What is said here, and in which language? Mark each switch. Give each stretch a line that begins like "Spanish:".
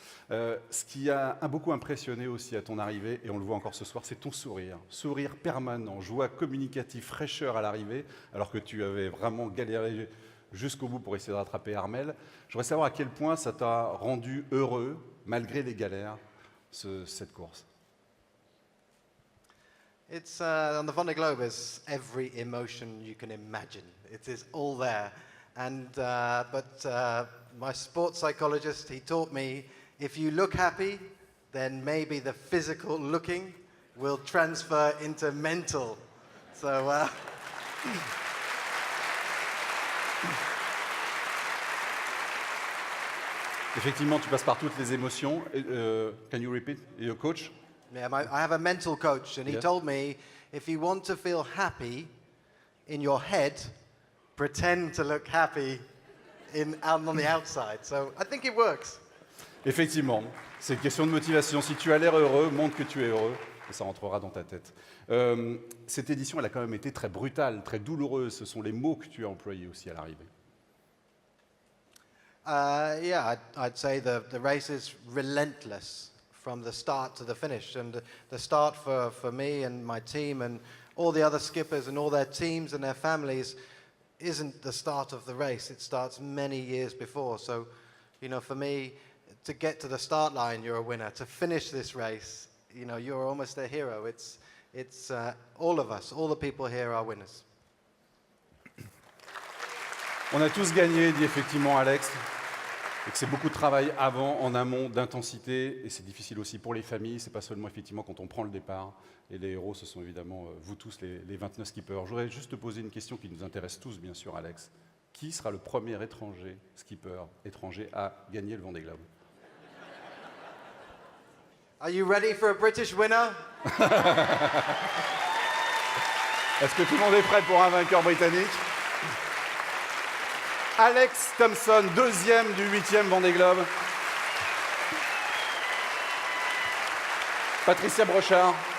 French: Ce qui a beaucoup impressionné aussi à ton arrivée, et on le voit encore ce soir, c'est ton sourire. Sourire permanent, joie communicative, fraîcheur à l'arrivée, alors que tu avais vraiment galéré jusqu'au bout pour essayer de rattraper Armelle. Je voudrais savoir à quel point ça t'a rendu heureux, malgré les galères, cette course.
English: It's on the Vendée Globe is every emotion you can imagine. It is all there, and but my sports psychologist, he taught me if you look happy, then maybe the physical looking will transfer into mental. So.
French: Effectivement, tu passes par toutes les émotions.
English: Can you repeat, your coach? Yeah, I have a mental coach, and he Yes. told me, if you want to feel happy in your head, pretend to look happy on the outside. So I think it works.
French: Effectivement, c'est une question de motivation. Si tu as l'air heureux, montre que tu es heureux, et ça rentrera dans ta tête. Cette édition, elle a quand même été très brutale, très douloureuse. Ce sont les mots que tu as employés aussi à l'arrivée.
English: Yeah, I'd say the race is relentless from the start to the finish. And the start for me and my team and all the other skippers and all their teams and their families isn't the start of the race. It starts many years before. So, for me, to get to the start line, you're a winner. To finish this race, you're almost a hero. It's all of us, all the people here are winners.
French: On a tous gagné, dit effectivement Alex, et que c'est beaucoup de travail avant, en amont, d'intensité, et c'est difficile aussi pour les familles, c'est pas seulement effectivement quand on prend le départ, et les héros, ce sont évidemment vous tous, les 29 skippers. Je voudrais juste te poser une question qui nous intéresse tous, bien sûr, Alex. Qui sera le premier skipper étranger à gagner le Vendée Globe?
English: Are you ready for a British winner?
French: Est-ce que tout le monde est prêt pour un vainqueur britannique? Alex Thompson, deuxième du 8e Vendée Globe. Patricia Brochard.